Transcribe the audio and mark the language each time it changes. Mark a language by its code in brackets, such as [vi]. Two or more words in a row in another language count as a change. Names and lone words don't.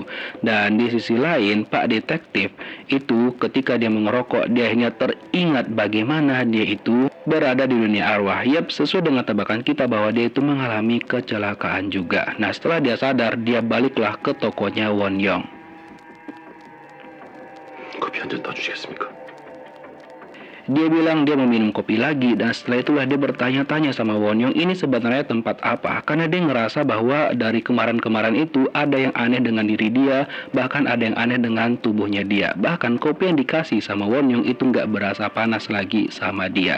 [id] Dan di sisi lain, Pak Detektif itu ketika dia mengerokok, dia hanya teringat bagaimana dia itu berada di dunia arwah. Sesuai dengan tebakan kita bahwa dia itu mengalami kecelakaan juga. Nah, setelah dia sadar, dia baliklah ke tokonya Won Young. [ko] 커피 한 잔 따주시겠습니까? [id] Dia bilang dia meminum kopi lagi, dan setelah itulah dia bertanya-tanya sama Won Young ini sebenarnya tempat apa. Karena dia ngerasa bahwa dari kemarin-kemarin itu ada yang aneh dengan diri dia, bahkan ada yang aneh dengan tubuhnya dia. Bahkan kopi yang dikasih sama Won Young itu nggak berasa panas lagi sama dia.